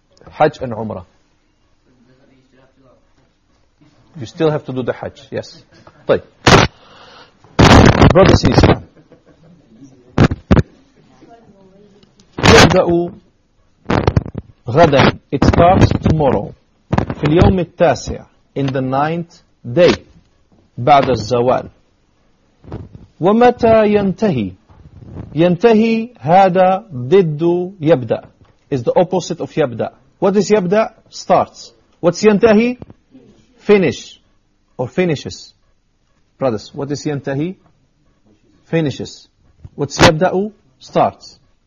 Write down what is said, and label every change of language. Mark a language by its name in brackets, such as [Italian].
[English] Hajj and Umrah. You still have to do the Hajj, yes. [Arabic] طيب. [English] Brothers in Islam, [Arabic] يبدأ غدا. [English] It starts tomorrow. [Arabic] في اليوم التاسع, [English] in the ninth day, [Arabic] بعد الزوال. ومتى ينتهي؟ ينتهي هذا ضد يبدأ. [English] Is the opposite of يبدأ. What is يبدأ? Starts. What's ينتهي? Finish or finishes. Brothers, what is ينتهي? Finishes. What's yabda'u? Starts.